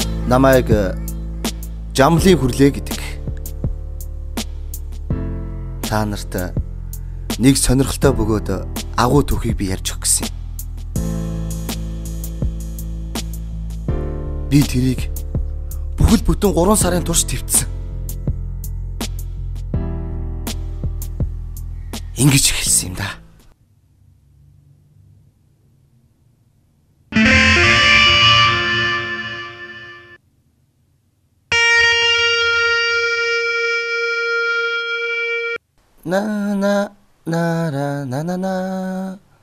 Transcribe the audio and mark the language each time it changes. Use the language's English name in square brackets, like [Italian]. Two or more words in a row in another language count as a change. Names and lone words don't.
[Mongolian] намайг жамлын хүрлээ гэдэг. Та нарт нэг сонирхолтой бөгөөд агуу түүхийг би ярьж өгөх гэсэн. Би тэрийг бүхэл бүтэн 3 сарын турш твцсэн. Ингэж эхэлсэн юм да. На на на на на на на